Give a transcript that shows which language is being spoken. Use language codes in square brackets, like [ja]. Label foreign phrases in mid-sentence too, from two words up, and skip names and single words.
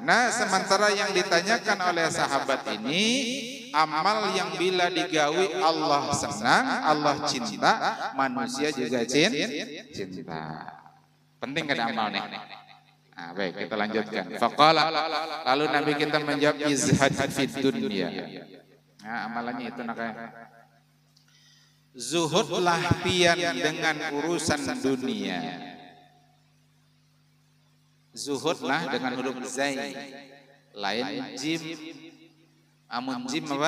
[bjn] Nah, sementara yang ditanyakan oleh sahabat ini, amal yang bila digawi Allah senang, Allah cinta, manusia juga cinta. Penting kada amal nih. Nah, baik, kita lanjutkan. Faqala, lalu Nabi kita menjawab [ar] izhad fid dunya. [bjn] Nah, amalannya itu nakanya. Zuhudlah pian dengan urusan dunia. Zuhudlah dengan huruf zai, lain jim, amun jim apa?